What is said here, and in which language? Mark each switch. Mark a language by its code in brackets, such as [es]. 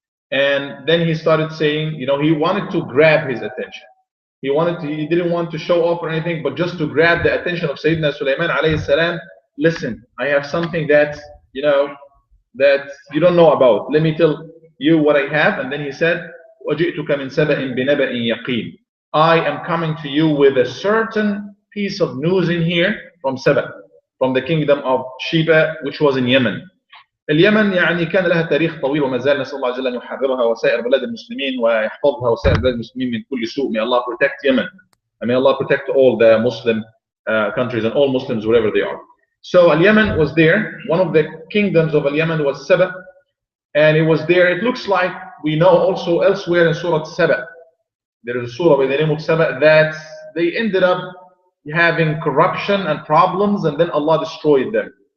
[en] And then he started saying, he wanted to grab his attention. He didn't want to show off or anything, but just to grab the attention of Sayyidina Sulaiman alayhi salam. Listen, I have something that that you don't know about. Let me tell you what I have. And then he said, [ar] وَجِئْتُكَ مِنْ سَبَإٍ بِنَبَإٍ يَقِينٍ. [en] I am coming to you with a certain piece of news in here from Saba, from the kingdom of Sheba, which was in Yemen. [ar] اليمن يعني كان لها تاريخ طويل وما زال نسأل الله عز وجل أن يحررها وسائر بلاد المسلمين ويحفظها وسائر بلاد المسلمين من كل سوء. [en] May Allah protect Yemen. And may Allah protect all the Muslim countries and all Muslims wherever they are. So Al-Yemen was there. One of the kingdoms of Al-Yemen was Saba, and it was there. It looks like we know also elsewhere in Surah Saba, there is a surah by the name of Saba that they ended up having corruption and problems, and then Allah destroyed them.